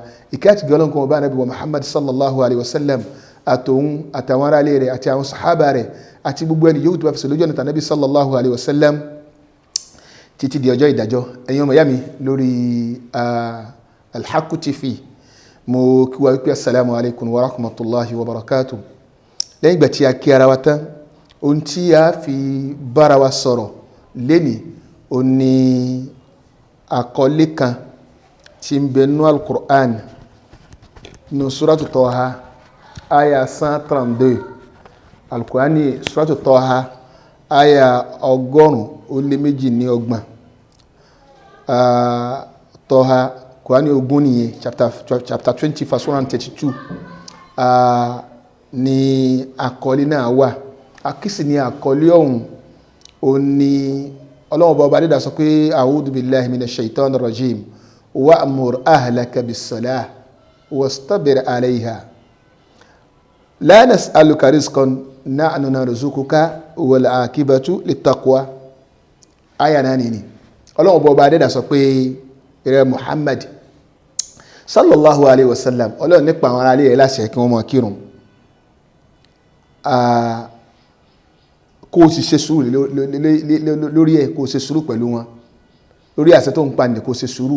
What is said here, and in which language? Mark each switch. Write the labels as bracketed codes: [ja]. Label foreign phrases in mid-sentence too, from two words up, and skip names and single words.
[yo] Ìkẹ́ àti Ọlọ́run kan ọba Ànábì wa Muhammad [ar] صلى الله عليه وسلم [yo] àtòun àtàwọn ará ilé rẹ̀ àti àwọn sàhábà rẹ̀ àti gbogbo ẹni yóò tó bá fi sọlójú ọ̀nà tànábì [ar] صلى الله عليه وسلم [yo] títí di ọjọ́ ìdájọ́. Ẹ̀yin ọmọ ìyá mi lórí Al-Haqq TV, mo kí wa wípé [ar] السلام عليكم ورحمة الله وبركاته. [yo] Lẹ́yìn ìgbà tí a kí ara wa tán, ohun tí a fi bára wa sọ̀rọ̀ lénìí ó ní àkọlé kan tí ń bẹ nínú Al-Qur'an nínú Suratu Taha aya 132. Al-Qur'an ní Suratu Taha aya 132. Taha Qur'ani ogun nìyẹn, chapter 20 verse 132 ni àkọlé náà wà. Akísì ni àkọlé ọ̀hún ó ní Ọlọ́run ọba dídá sọ pé [ar] أعوذ بالله من الشيطان الرجيم وأمر أهلك بالصلاة واصطبر عليها لا نسألك رزقا نحن نرزقك والعاقبة للتقوى. [yo] Aya náà ni Ọlọ́run ọba dídá sọ pé ìrẹ Muhammad [ar] صلى الله عليه وسلم, [yo] Ọlọ́run nípa àwọn ará ilé rẹ̀ láṣẹ kí wọ́n máa kírun, kó sì ṣe sùúrù lórí ẹ̀, kó ṣe sùúrù pẹ̀lú wọn lórí àṣẹ tó ń pa ní kó ṣe sùúrù.